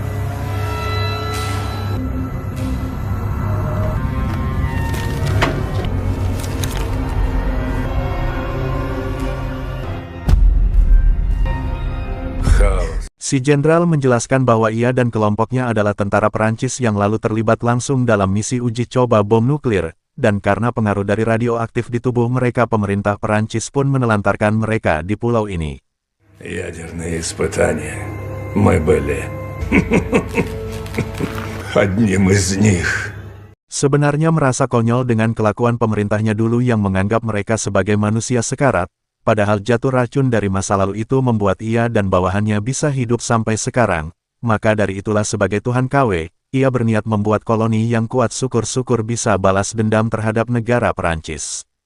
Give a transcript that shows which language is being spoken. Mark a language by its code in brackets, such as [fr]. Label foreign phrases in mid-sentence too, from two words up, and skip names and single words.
[id] Si jenderal menjelaskan bahwa ia dan kelompoknya adalah tentara Perancis yang lalu terlibat langsung dalam misi uji coba bom nuklir, dan karena pengaruh dari radioaktif di tubuh mereka, pemerintah Perancis pun menelantarkan mereka di pulau ini. [ru] Ядерные испытания. Мы были одним из них. [id] Sebenarnya merasa konyol dengan kelakuan pemerintahnya dulu yang menganggap mereka sebagai manusia sekarat. Padahal jatuh racun dari masa lalu itu membuat ia dan bawahannya bisa hidup sampai sekarang. Maka dari itulah sebagai Tuhan KW, ia berniat membuat koloni yang kuat, syukur-syukur bisa balas dendam terhadap negara Perancis.